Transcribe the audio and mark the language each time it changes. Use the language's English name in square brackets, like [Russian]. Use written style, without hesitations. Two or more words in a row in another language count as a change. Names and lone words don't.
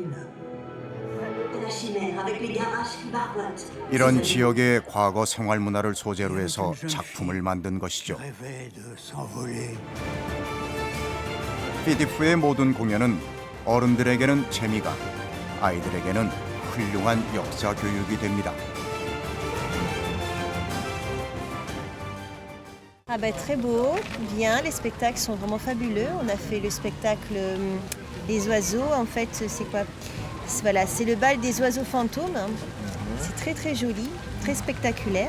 [Korean] 이런 지역의 과거 생활 문화를 소재로 해서 작품을 만든 것이죠. 피디프의 모든 공연은 어른들에게는 재미가, 아이들에게는 훌륭한 역사 교육이 됩니다. [French] Ah bah, très beau, bien, les spectacles sont vraiment fabuleux. On a fait le spectacle Les Oiseaux, en fait c'est quoi? Voilà, c'est le bal des oiseaux fantômes. C'est très très joli, très spectaculaire.